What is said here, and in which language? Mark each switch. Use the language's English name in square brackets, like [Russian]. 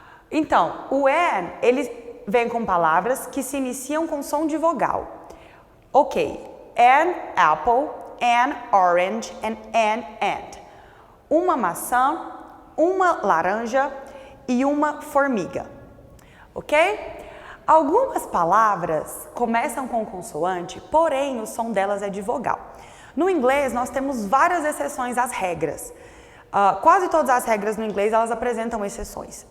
[Portuguese] Então, o an, ele vem com palavras que se iniciam com som de vogal. [English] Ok, an apple, an orange and an ant. [Portuguese] Uma maçã, uma laranja e uma formiga. Ok? Algumas palavras começam com consoante, porém o som delas é de vogal. No inglês, nós temos várias exceções às regras. Quase todas as regras no inglês, elas apresentam exceções.